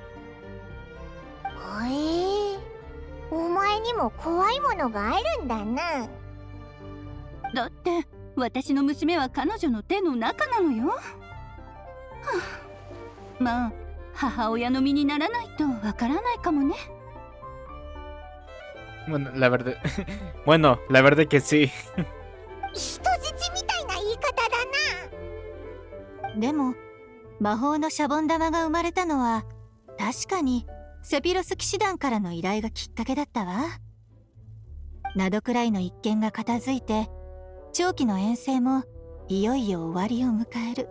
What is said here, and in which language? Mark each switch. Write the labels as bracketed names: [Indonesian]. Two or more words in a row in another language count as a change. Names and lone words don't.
[Japanese] お前にも怖いものがあるんだな。だって私の娘は彼女の手の中なのよ。はあ、まあ母親の身にならないとわからないかもね。 [Spanish] Bueno, la verdad... bueno, la verdad que sí. [Japanese] 人質みたいな言い方だな。でも魔法のシャボン玉が生まれたのは確かにセピロス騎士団からの依頼がきっかけだったわ。ナドくらいの一件が片付いて、長期の遠征もいよいよ終わりを迎える。